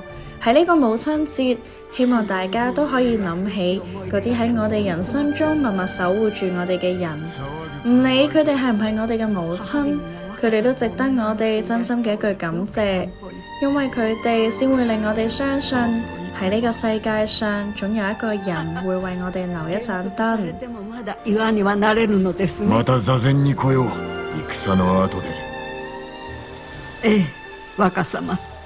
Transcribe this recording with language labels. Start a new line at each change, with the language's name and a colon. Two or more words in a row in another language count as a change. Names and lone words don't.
Cantonese: 喺呢個母親節，希望大家都可以諗起嗰啲喺我哋人生中默默守護住我哋嘅人，唔理佢哋係唔係我哋嘅母親，佢哋都值得我哋真心嘅一句感謝，因為佢哋先會令我哋相信喺呢個世界上總有一個人會為我哋留一盞燈。
Japanese: また座禅に来よう、戦の後で。ええ、若様。